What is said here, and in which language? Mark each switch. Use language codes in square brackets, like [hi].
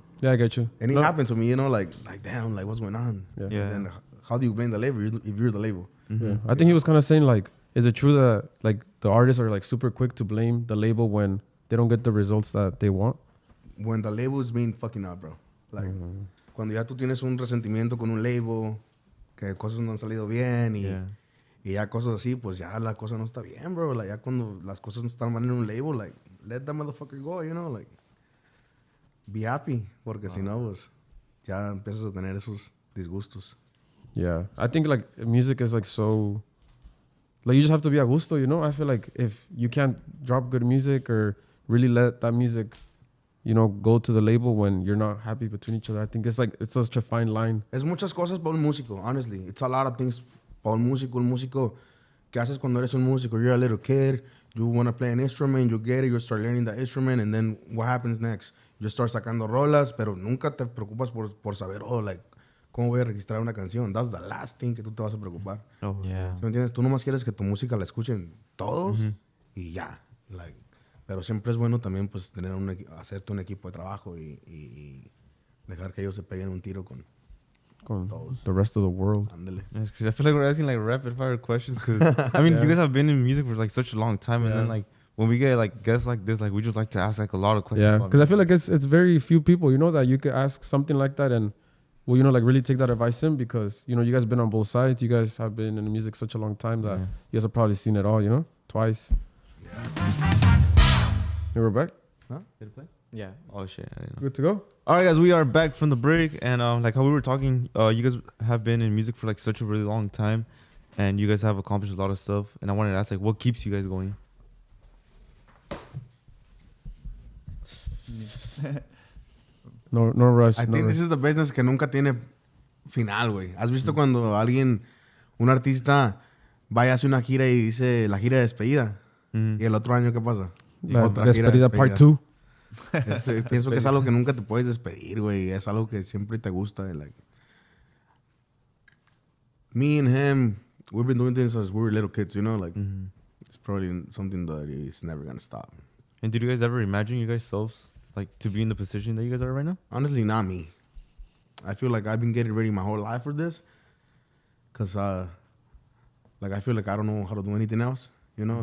[en] Yeah, I get you. and it happened to me, you know, like damn, like what's going on? Yeah. Then how do you blame the label if you're the label? Yeah. I think he was kind of saying, like, is it true that, like, the artists are, like, super quick to blame the label when they don't get the results that they want? When the label is being fucking up, bro. [es] Like, cuando ya tú tienes un resentimiento con un label, que cosas no han salido bien y ya cosas así, pues ya la cosa no está bien, bro. Like, ya cuando las cosas están mal en un label, like, [en] let that motherfucker go, you know, like, be happy, [es] porque si no, pues, ya empiezas a tener esos disgustos. [en] Yeah. I think, like, music is, like, so... Like, you just have to be Agushto, you know? I feel like if you can't drop good music or really let that music, you know, go to the label when you're not happy between each other, I think it's, like, it's such a fine line. [es] Es muchas cosas para un músico, honestly. [en] It's a lot of things [es] para un músico. Un músico, ¿qué haces cuando eres un músico? [en] You're a little kid, you want to play an instrument, you get it, you start learning the instrument, and then what happens next? You start [es] sacando rolas, pero nunca te preocupas por saber, oh, like, ¿cómo voy a registrar una canción? [en] That's the last thing [es] que tú te vas a preocupar. [en] Oh, Yeah. [es] ¿Sí me entiendes? Tú nomás quieres que tu música la escuchen todos y ya. Like, pero siempre es bueno también, pues, hacerte un equipo de trabajo y dejar que ellos se peguen un tiro con todos. [en] The rest of the world. [es] Ándale. [en] Yes, because I feel like we're asking like rapid fire questions. Because I mean, you guys have been in music for like such a long time, and then like when we get like guests like this, like we just like to ask like a lot of questions. Yeah, about because I music. feel like it's very few people, you know, that you could ask something like that and, well, you know, like really take that advice in because, you know, you guys have been on both sides. You guys have been in the music such a long time that you guys have probably seen it all, you know, twice. You were back? Did it play? Yeah. Oh shit! I didn't know. Good to go? All right, guys, we are back from the break, and like how we were talking, you guys have been in music for like such a really long time, and you guys have accomplished a lot of stuff. And I wanted to ask, like, what keeps you guys going? No rush. I think this is the business [es] que nunca tiene final, [en] güey. [es] ¿Has visto cuando un artista va y hace una gira y dice la gira de despedida? Y el otro año, ¿qué pasa? La despedida part 2. Pienso que es algo que nunca te puedes despedir, güey. Es algo que siempre te gusta. [en] Like, me and him, we've been doing this since we were little kids, you know? Like, it's probably something that is never going to stop. And did you guys ever imagine you guys selves like to be in the position that you guys are right now? Honestly, not me. I feel like I've been getting ready my whole life for this. Because, like, I feel like I don't know how to do anything else, you know?